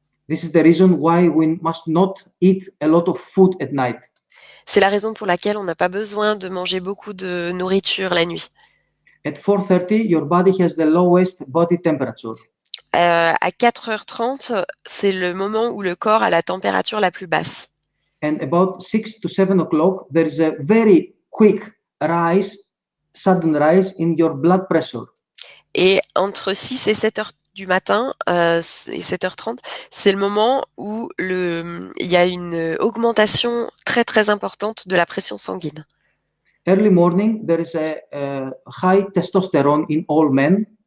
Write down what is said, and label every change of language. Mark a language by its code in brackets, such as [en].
[en] This is the reason why we must not eat a lot of food at night. [fr] C'est la raison pour laquelle on n'a pas besoin de manger beaucoup de nourriture la nuit. [en] At 4:30, your body has the lowest body temperature. [fr] À 4h30, c'est le moment où le corps a la température la plus basse. [en] And about 6 to 7 o'clock, there is a very quick sudden rise in your blood pressure. [fr] Et entre 6 et 7 heures du matin et 7h30, c'est le moment où il y a une augmentation très très importante de la pression sanguine. [en] Early morning, there is a high testosterone in all men.